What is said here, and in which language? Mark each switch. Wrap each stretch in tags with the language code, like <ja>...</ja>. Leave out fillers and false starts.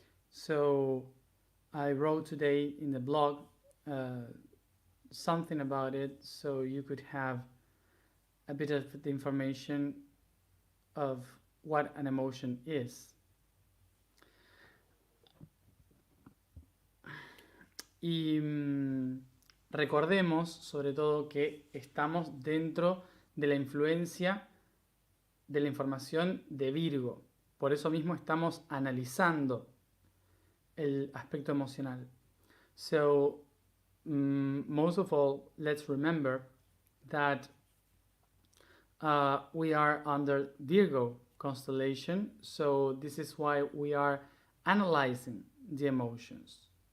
<en>So I wrote today in the blog something about it, so you could have a bit of the information of what an emotion is.</en> <es>Y recordemos sobre todo que estamos dentro de la influencia de la información de Virgo. Por eso mismo estamos analizando el aspecto emocional.</es> <en>So, most of all, let's remember that we are under Virgo constellation. So, this is why we are analyzing the emotions.</en>